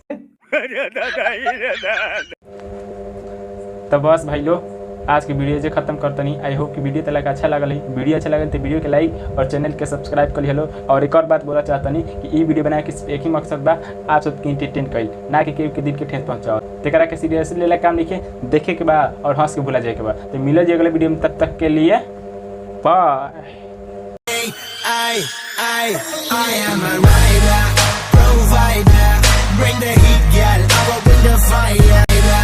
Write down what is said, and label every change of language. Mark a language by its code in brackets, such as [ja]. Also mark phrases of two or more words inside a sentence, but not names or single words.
[bho] तो बस भाई लो आज की वीडियो जो खत्म करतनी [en] I hope [bho] कि वीडियो तक अच्छा लगल है वीडियो अच्छा लगल तो वीडियो के लाइक और चैनल के सब्सक्राइब कर लियो और एक और बात बोला चाहतनी कि ये वीडियो बनाए के एक ही मकसद बा आप सबके इंटरटेन कइल ना कि केहू के दिल के ठेस पहुंचाओ तेकरा के सीरियस लेला काम लिखे देखे के बा और हंस के भुला जाए के बा तो मिले जी अगले वीडियो में तब तक के लिए बाय। [en] I am a rider, provider, bring the heat, girl, I will bring the fire.